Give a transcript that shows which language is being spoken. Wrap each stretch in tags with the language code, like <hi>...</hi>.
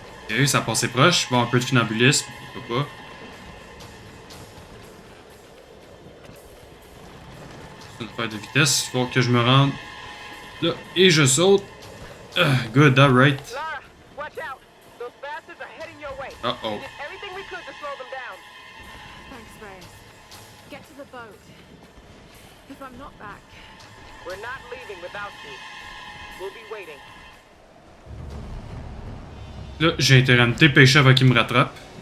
<fr>Ok, ça a passé proche. Bon, un peu de funambulisme, pourquoi pas. C'est une affaire de vitesse. Il faut que je me rende là et je saute.</fr> <en>Good, alright. Lara, watch out! Those bastards are heading your way. Uh-oh. We did everything we could to slow them down. Thanks, Reyes. Get to the boat. If I'm not back, We're not leaving without you. We'll be waiting.</en> <fr>Là, j'ai intérêt à me dépêcher avant qu'il me rattrape.</fr>